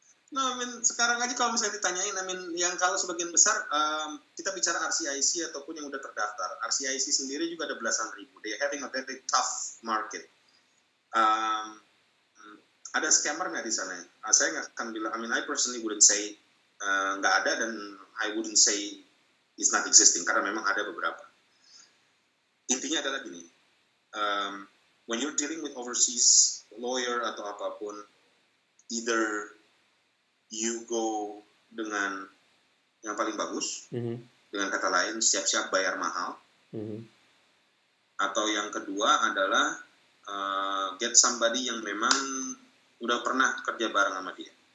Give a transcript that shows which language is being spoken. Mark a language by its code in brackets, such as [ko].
[id] Nah, sekarang aja kalau misalnya ditanyain, yang kalau sebagian besar kita bicara RCIC ataupun yang udah terdaftar, RCIC sendiri juga ada belasan ribu. [en] They are having a very tough market. [id] Ada scammer nggak di sana? Saya nggak akan bilang. [en] I personally wouldn't say [id] nggak ada, dan [en] I wouldn't say it's not existing, [id] karena memang ada beberapa. Intinya adalah gini. [en] When you're dealing with overseas lawyer [id] atau apapun, [en] either you go [id] dengan yang paling bagus, dengan kata lain siap-siap bayar mahal, atau yang kedua adalah [en] get somebody [id] yang memang udah pernah kerja bareng sama dia.